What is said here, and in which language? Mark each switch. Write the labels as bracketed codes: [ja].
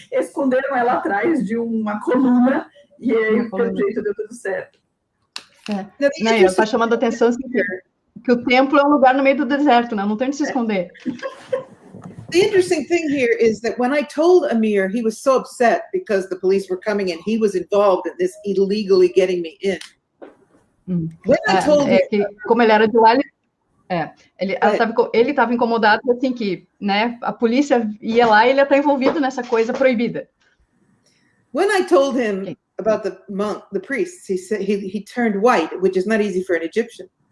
[pt] Esconderam ela atrás de uma coluna, e aí, pelo jeito, deu tudo certo. Não, ela está chamando a atenção assim, que o templo é um lugar no meio do deserto, né? Não tem onde se esconder. [en] The interesting thing here is that when I told Amir, he was so upset because the police were coming and he was involved in this illegally getting me in. When I told him, [pt] como ele era de lá, ele estava incomodado assim que, né, a polícia ia lá e ele está envolvido nessa coisa proibida. [en] When I told him about the priests, he said he turned white, which is not easy for an Egyptian.